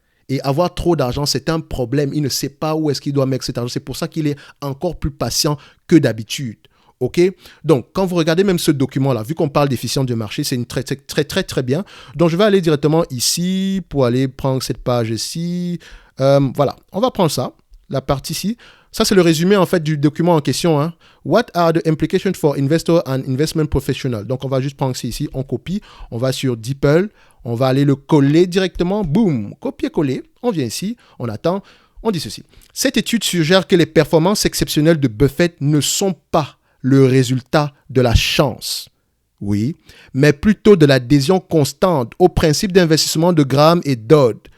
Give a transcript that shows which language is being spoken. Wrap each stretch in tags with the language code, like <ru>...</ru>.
<fr>Et avoir trop d'argent, c'est un problème. Il ne sait pas où est-ce qu'il doit mettre cet argent. C'est pour ça qu'il est encore plus patient que d'habitude. OK? Donc, quand vous regardez même ce document-là, vu qu'on parle d'efficience de marché, c'est une très bien. Donc, je vais aller directement ici pour aller prendre cette page-ci. Voilà, on va prendre ça, la partie ici. Ça, c'est le résumé, en fait, du document en question. Hein.</fr> <en>What are the implications for investor and investment professional?</en> <fr>Donc, on va juste prendre ça ici, on copie, on va sur DeepL, on va aller le coller directement, boum, copier-coller, on vient ici, on attend, on dit ceci. Cette étude suggère que les performances exceptionnelles de Buffett ne sont pas le résultat de la chance, oui, mais plutôt de l'adhésion constante au principe d'investissement de Graham et Dodd.</fr>